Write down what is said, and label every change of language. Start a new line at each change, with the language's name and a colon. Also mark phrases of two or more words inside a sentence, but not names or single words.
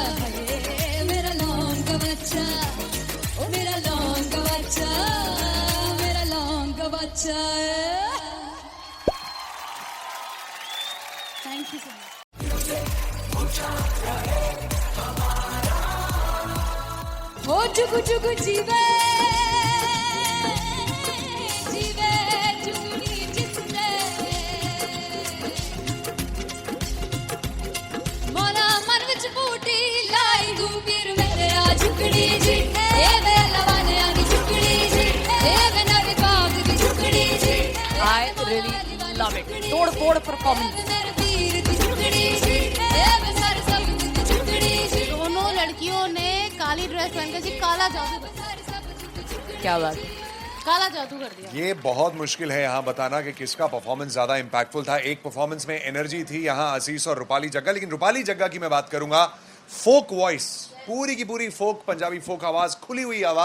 Punjabi: ਹੈ, ਮੇਰਾ ਲੌਂਗ ਬੱਚਾ, ਓ ਮੇਰਾ ਲੌਂਗ ਬੱਚਾ, ਮੇਰਾ ਲੌਂਗ ਬੱਚਾ।
English: Thank you so much.
Punjabi: ਹੋ ਜੁਗੁ ਜੁਗੁ ਜੀਵੇ ਜੀਵੇ ਜੁਗਨੀ ਜਿਸਨੇ, ਮੌਲਾ ਮਨ ਵਿਚ ਬੂਟੀ ਲਾਈ ਗੁਬੀਰ ਮੇਰੇ ਆ ਝੁਕੜੀ ਜੀ, ਏ ਵੇ ਲਵਾਨੇ ਆਗੀ ਝੁਕੜੀ ਜੀ, ਏ ਵੇ ਨਵੀ ਬਾਗ ਦੀ ਝੁਕੜੀ ਜੀ।
English: I really love it.
Hindi: तोड़ फोड़ परफॉर्मेंस।
Punjabi: ਮੇਰੇ ਵੀਰ ਦੀ ਝੁਕੜੀ ਜੀ, ਏ ਵੇ ਸਾਰੇ ਸਬ ਦੀ ਝੁਕੜੀ ਜੀ।
Hindi: दोनों लड़कियों ने काली ड्रेस पहनकर जी काला जादू कर दिया, क्या बात है। काला जादू कर दिया। ये बहुत मुश्किल है यहाँ बताना कि किसका परफॉर्मेंस ज्यादा इंपैक्टफुल था। एक परफॉर्मेंस में एनर्जी थी यहाँ असीस और रूपाली जग्गा, लेकिन रूपाली जग्गा की मैं बात करूंगा,
English: folk voice,
Hindi: पूरी की पूरी फोक, पंजाबी फोक आवाज, खुली हुई आवाज।